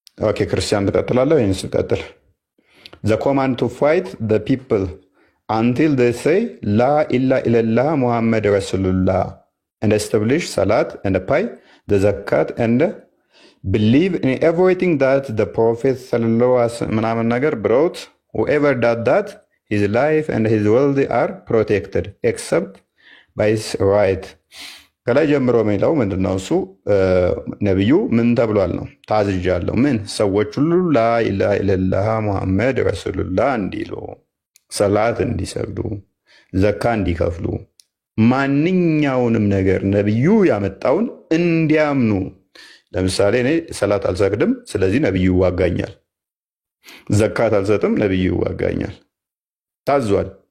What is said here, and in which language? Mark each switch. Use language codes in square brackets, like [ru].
[am] ኦኬ ክርስቲያን ትቀጥላለህ ወይስ ትቀጥል? [en] The command to fight the people until they say La ilaha illallah Muhammad Rasulullah and establish Salat and pay the Zakat and believe in everything that the Prophet sallallahu alaihi wasallam brought. Whoever does that, his life and his wealth are protected except by his right. [am] ከላይ ጀምሮ የሚለው ምንድነው? እሱ ነብዩ ምን ተብሏል ነው? ታዝዣለሁ። ምን ሰዎች ሁሉ ላኢላሃ ኢለላህ ሙሐመድ ረሱሉላህ እንዲሉ፣ ሰላት እንዲሰግዱ፣ ዘካ እንዲከፍሉ፣ ማንኛውንም ነገር ነብዩ ያመጣውን እንዲያምኑ። ለምሳሌ እኔ ሰላት አልሰግድም፣ ስለዚህ ነብዩ ይዋጋኛል። ዘካት አልሰጥም፣ ነብዩ ይዋጋኛል። ታዟል።